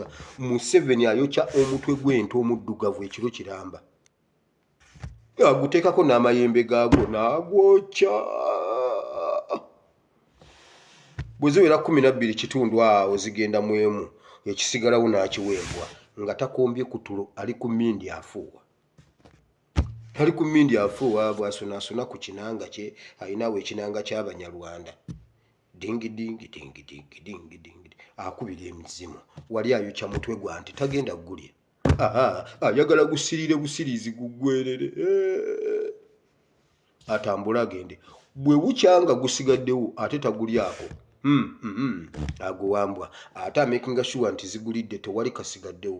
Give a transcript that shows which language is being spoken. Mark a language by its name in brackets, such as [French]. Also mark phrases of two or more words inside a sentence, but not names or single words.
[Ganda] Museveni ayokya omutwe gw'ente omuddugavu ekiro kiramba, aguteekako n'amayembe gaagwo n'agwokya bwe ziwera 12 kitundu awo zigenda mu emu ekisigalawo n'akiwembwa nga takombye ku tulo ali ku mmindi afuuwa bw'asonaasona ku kinanga kye alinawo ekinanga ky'Abanyarwanda dingi dingi dingi dingi dingi dingi akubira emizimu wali ayokya mutwe gwa nti tagenda gulya ayagala gusirire busirizi guggwerere atambula agende bwe bukyanga gusigaddewo ate tagulyako aguwambwa ate amakinga sure nti zigulidde tewali kasigaddewo.